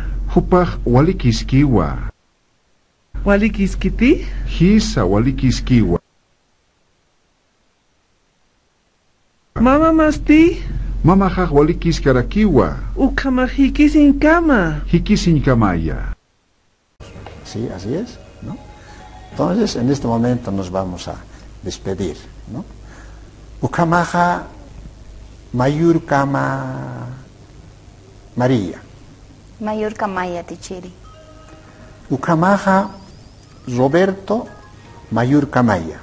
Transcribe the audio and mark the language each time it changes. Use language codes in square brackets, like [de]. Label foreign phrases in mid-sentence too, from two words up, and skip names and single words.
[ay] Hupaj wali kiskiwa. Wali kiskiti. Hisa wali kiskiwa. Mama masti. Mama haj wali kiskarakiwa. Ukama hikisin kama. Hikisin kamaya. [es] Sí, así es, ¿no? Entonces, en este momento nos vamos a despedir, ¿no? [ay] Ukamaja Mayur Kama María. Mayur Kamaya Tichiri. Ukamaja Roberto Mayur Kamaya.